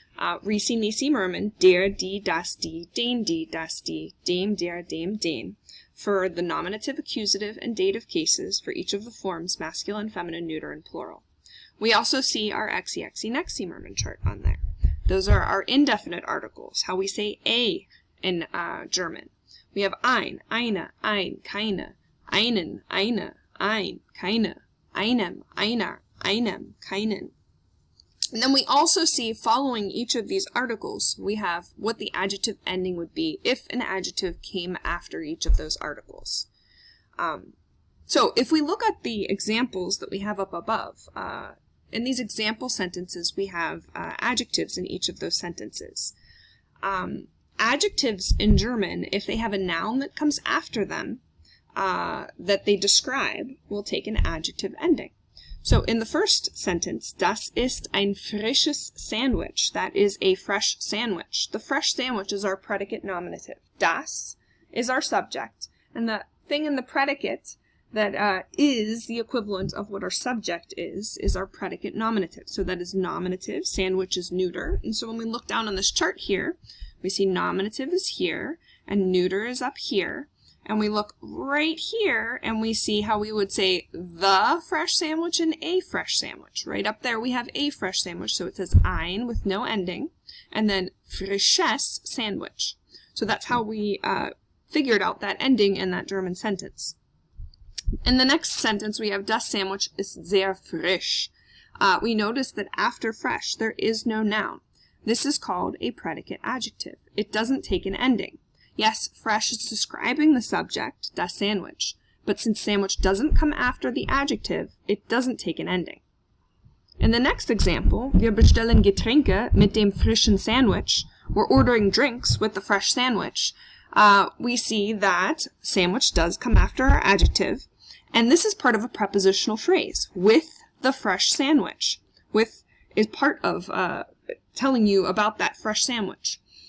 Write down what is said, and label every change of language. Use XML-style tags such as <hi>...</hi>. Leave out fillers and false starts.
<de>Risi, nisi, murmen, der, die, das, die, das, die, dem, der, dem, den.</de> <en>For the nominative, accusative, and dative cases for each of the forms, masculine, feminine, neuter, and plural. We also see our exi, nexi, murmen chart on there. Those are our indefinite articles, how we say a in German. We have</en> <de>eine, keine, einen, eine, keine, einem, einer, einem, keinen.</de> <en>And then we also see, following each of these articles, we have what the adjective ending would be if an adjective came after each of those articles. So if we look at the examples that we have up above, in these example sentences we have adjectives in each of those sentences. Adjectives in German, if they have a noun that comes after them that they describe, will take an adjective ending. So in the first sentence,</en> <de>das ist ein frisches Sandwich.</de> <en>That is a fresh sandwich. The fresh sandwich is our predicate nominative. Das is our subject. And the thing in the predicate that is the equivalent of what our subject is our predicate nominative. So that is nominative, sandwich is neuter. And so when we look down on this chart here, we see nominative is here, and neuter is up here. And we look right here, and we see how we would say the fresh sandwich and a fresh sandwich. Right up there we have a fresh sandwich, so it says ein with no ending, and then</en> <de>frisches Sandwich.</de> <en>So that's how we figured out that ending in that German sentence. In the next sentence, we have</en> <de>das Sandwich ist sehr frisch.</de> <en>We notice that after fresh, there is no noun. This is called a predicate adjective. It doesn't take an ending. Yes, fresh is describing the subject, das Sandwich, but since sandwich doesn't come after the adjective, it doesn't take an ending. In the next example,</en> <de>wir bestellen Getränke mit dem frischen Sandwich.</de> <en>We're ordering drinks with the fresh sandwich. We see that sandwich does come after our adjective, and this is part of a prepositional phrase, with the fresh sandwich. With is part of telling you about that fresh sandwich.</en>